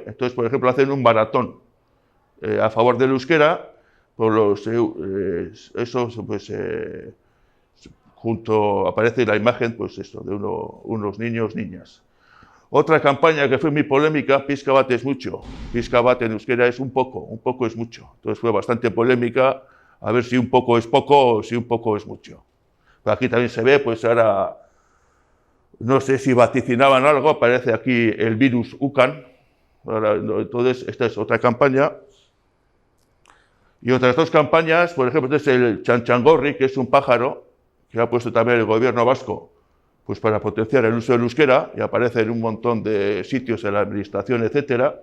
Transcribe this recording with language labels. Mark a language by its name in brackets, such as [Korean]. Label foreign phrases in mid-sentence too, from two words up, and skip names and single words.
[Spanish] Entonces, por ejemplo, hacen un maratón a favor del euskera, por aparece la imagen de unos niños, niñas. Otra campaña que fue muy polémica, [Basque] Pixka bat [Spanish] es mucho. [Basque] Pixka bat [Spanish] en euskera es un poco es mucho. Entonces fue bastante polémica, a ver si un poco es poco o si un poco es mucho. Pero aquí también se ve, pues ahora, no sé si vaticinaban algo, aparece aquí el virus UCAN. Entonces, esta es otra campaña. Y otras dos campañas, por ejemplo, este es el Chanchangorri, que es un pájaro, que ha puesto también el gobierno vasco, pues para potenciar el uso del euskera, y aparece en un montón de sitios en la administración, etcétera.